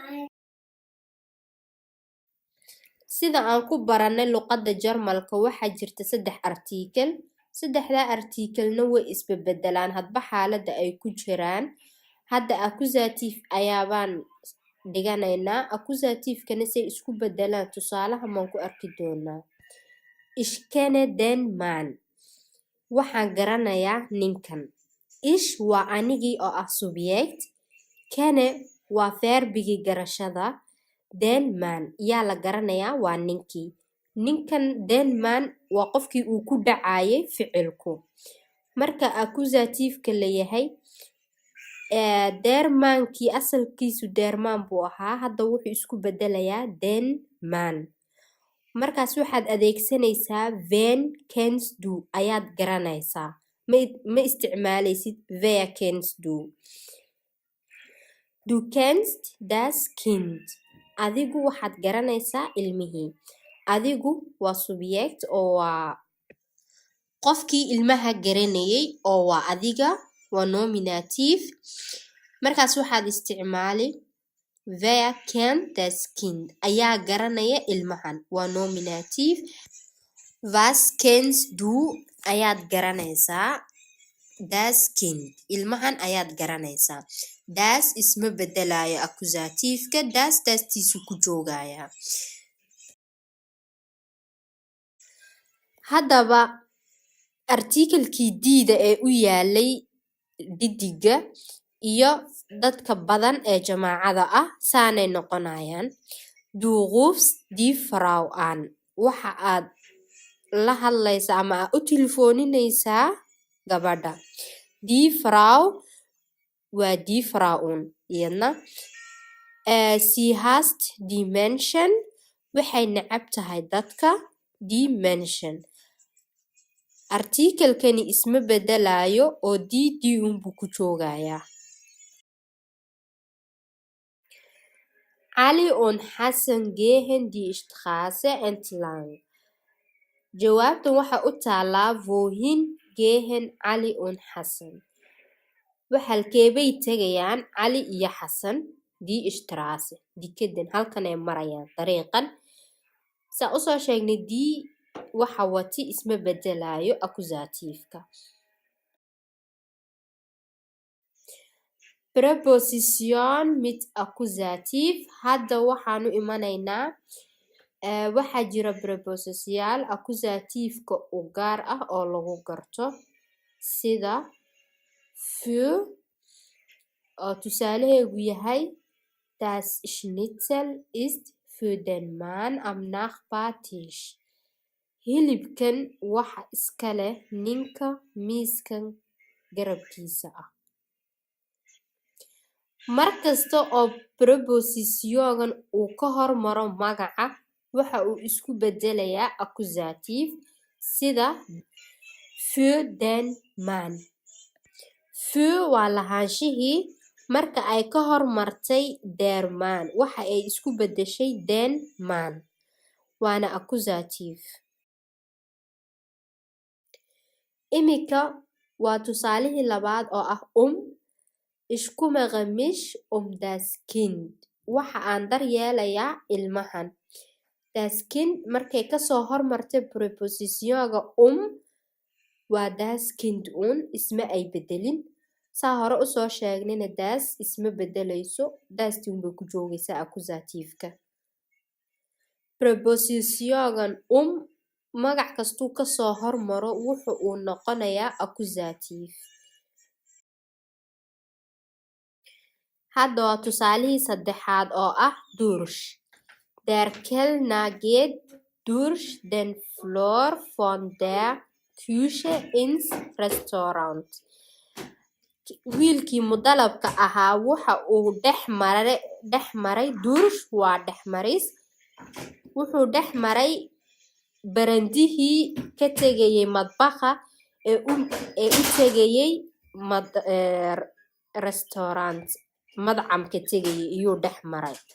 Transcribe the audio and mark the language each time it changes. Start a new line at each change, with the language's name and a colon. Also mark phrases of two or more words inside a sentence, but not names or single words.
Somali: Sida aan ku baranay luqadda Jarmalka waxaa jirta 3 article. 3 article-na way isbedelaan hadba xaaladda ay ku jiraan. Hadda accusative ayaabaan dhiganaynaa. Accusative-kana say isku bedelaan tusaalaha maan ku arki doonaa.
German: Ich kenne den Mann.
Somali: Waxaan garanayaa ninkan. Ich waa anigii oo ah subject. Kenne waa verbigii garashada.
German: Den Mann
Somali: yaa la garanayaa waa ninkii. Ninkan
German: den Mann
Somali: waa qofkii uu ku dhacayay ficilku. Marka accusative-ka la yahay
German: der Mann-
Somali: kii asalkiisu
German: der Mann
Somali: buu ahaa. Hadda wuxuu isku bedelayaa
German: den Mann.
Somali: Markaas waxaad adeegsanaysaa
German: wen kennst du
Somali: ayaad garanaysaa. Ma isticmaalaysid
German: wer kennst du. Du kennst das Kind.
Somali: Adigu waxaad garanaysaa ilmihii. Adigu waa subject oo waa qofkii ilmaha garanayay oo waa adiga waa nominative. Markaas waxaad isticmaali
German: wer kennt das Kind
Somali: ayaa garanaya ilmahan waa nominative.
German: Was kennst du
Somali: ayaad garanaysaa
German: das Kind
Somali: ilmahan ayaad garanaysaa. Das isma bedelayo accusative-ka. Das-tiisu ku joogaya. Haddaba article-kii diida ee u yaalay dhiddiga iyo dadka badan ee jamaacada ah saanay noqonayaan.
German: Du rufst die Frau an.
Somali: Waxa aad la hadlaysaa ama aad u tilfooninaysaa gabadha.
German: Die Frau
Somali: waa
German: die Frauen
Somali: iyadna.
German: Sie hasst die Menschen.
Somali: Waxay necab tahay dadka.
German: Die Menschen.
Somali: Article-kani isma bedelayo oo die unbuu ku joogayaa.
German: Ali und Hassan gehen die Straße entlang.
Somali: Jawaabtan waxa u taalaa
German: wohin gehen Ali und Hassan.
Somali: Halkeebay tegayaan Ali iyo Hassan
German: die Straße.
Somali: Dikadan halkan ay marayaan dariiqan. Saa u soo sheegnay die waxa wati isma bedelayo accusative-ka.
German: Preposition mit accusative.
Somali: Hadda waxaanu imanaynaa waxaa jira prepositional accusative-ka u gaar ah oo lagu garto sida für oo tusaalaheegu yahay
German: das Schnitzel ist für den Mann am Nachbartisch.
Somali: Hilibkan waxa iska leh ninka miiskan garabkiisa ah. Markasta oo preposition-gan uu ka hormaro magaca waxa uu isku bedelayaa accusative sida
German: für den Mann.
Somali: Für waa lahaanshihii marka ay ka hormartay
German: der Mann
Somali: waxa ay isku bedeshay
German: den Mann
Somali: waana accusative. Imika waa tusaalihii labaad oo ah
German: ich kümmere mich das Kind.
Somali: Waxa aan daryeelayaa ilmahan.
German: Das Kind
Somali: markay ka soo hormartay preposition-ga waa
German: das Kind
Somali: isma ay bedelin. Saa hore u soo sheegnayna das isma bedelayso. Das-tii unbay ku joogaysaa accusative-ka. Preposition-gan magac kastuu ka soo hormaro wuxuu uu noqonayaa accusative. hadda waa tusaalihii saddexaad oo ah durch.
German: Der Kellner geht durch den Flur von der Küche ins Restaurant.
Somali: wiilkii mudalabka ahaa waxa uu dhex maray durch waa dhex maris wuxuu dhex maray barandihii ka tegayay madbaxa ee u tegayay restaurant madcamka tegayay iyuu dhex maray.